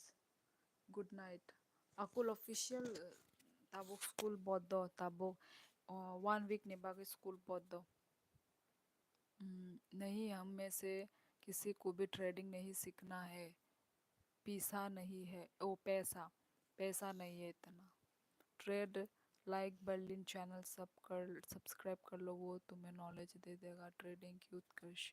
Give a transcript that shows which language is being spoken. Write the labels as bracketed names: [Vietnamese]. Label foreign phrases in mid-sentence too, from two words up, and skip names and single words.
[English] Good night. [Kok Borok] Akul official tabok school bodo tabok 1 week ne bagi school bodo. [Hindi] नहीं, हम में से किसी को भी ट्रेडिंग नहीं सीखना है। पैसा नहीं है, ओ पैसा, पैसा नहीं है इतना। ट्रेड लाइक बर्लिन चैनल सब कर सब्सक्राइब कर लो, वो तुम्हें नॉलेज दे देगा ट्रेडिंग की उत्कर्ष।